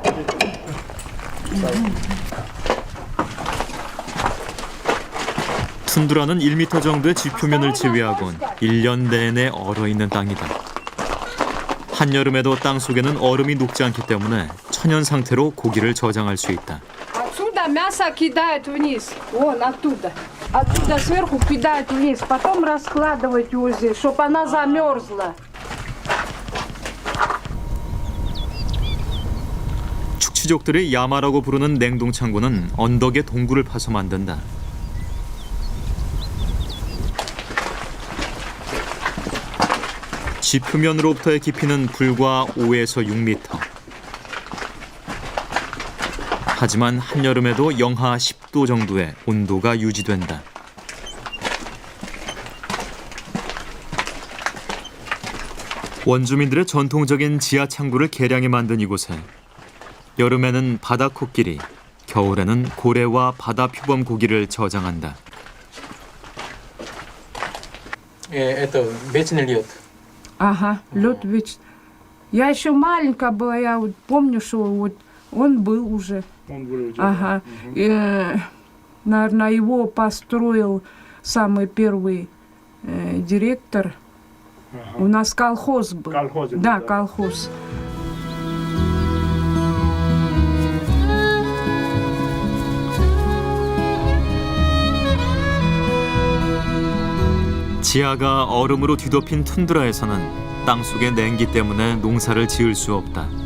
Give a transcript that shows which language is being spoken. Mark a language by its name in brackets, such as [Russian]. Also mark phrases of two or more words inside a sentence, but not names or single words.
[Korean] 툰드라는 1m 정도의 지표면을 제외하곤 1년 내내 얼어있는 땅이다. 한여름에도 땅 속에는 얼음이 녹지 않기 때문에 천연 상태로 고기를 저장할 수 있다. [Russian] Отсюда мясо кидают вниз, вон оттуда. Оттуда сверху кидают вниз, потом раскладывать его здесь, чтобы она замерзла. [Korean] 축취족들이 야마라고 부르는 냉동 창고는 언덕에 동굴을 파서 만든다. 지표면으로부터의 깊이는 불과 5에서 6m. 하지만 한여름에도 영하 10도 정도의 온도가 유지된다. 원주민들의 전통적인 지하 창고를 개량해 만든 이곳에 여름에는 바다 코끼리, 겨울에는 고래와 바다 표범 고기를 저장한다. [Russian] Это вечный лед. Ага, лед ведь. Я еще маленькая была, я вот помню, что вот он был уже. Он был Ага. Наверное, его построил самый первый директор. У нас колхоз был. Колхоз был, Да, да. колхоз. [Korean] 지하가 얼음으로 뒤덮인 툰드라에서는 땅속의 냉기 때문에 농사를 지을 수 없다.